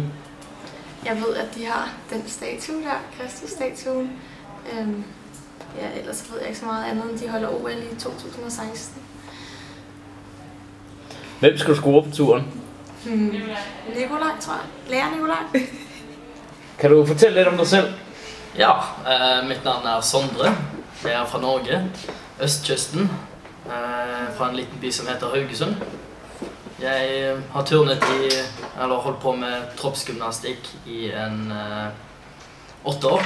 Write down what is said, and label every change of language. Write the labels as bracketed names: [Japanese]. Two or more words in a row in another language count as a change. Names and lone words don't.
[Danish] Jeg ved, at de har den statue der, Kristus-statuen. Ja, ellers ved jeg ikke så meget andet, end de holder OL i 2016. Hvem skal du score på turen? Nikolaj, tror jeg. Lærer Nikolaj. Kan du fortælle lidt om dig selv? [Norwegian] Ja, mitt navn er Sondre. Jeg er fra Norge, østkysten, fra en liten by som heter Haugesund. Jeg har turnet eller holdt på med troppsgymnastikk i 8 år.